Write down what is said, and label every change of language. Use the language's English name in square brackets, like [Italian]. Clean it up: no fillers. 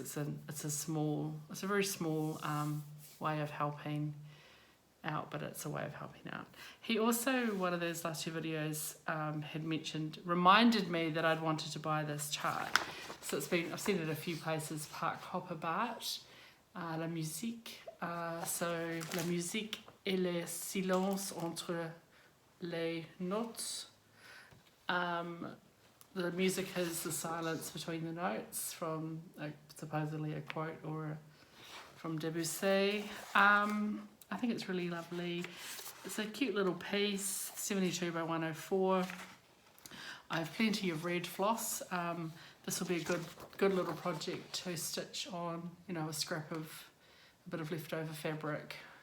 [English] It's a very small way of helping out, but it's a way of helping out. He also, one of those last 2 videos, had reminded me that I'd wanted to buy this chart. So I've seen it at a few places, Park Hopper Bart, La Musique. [French] So La Musique et le silence entre les notes. [English] The music is the silence between the notes, from supposedly a quote from Debussy. I think it's really lovely. It's a cute little piece, 72 by 104. I have plenty of red floss. This will be a good little project to stitch on, a bit of leftover fabric.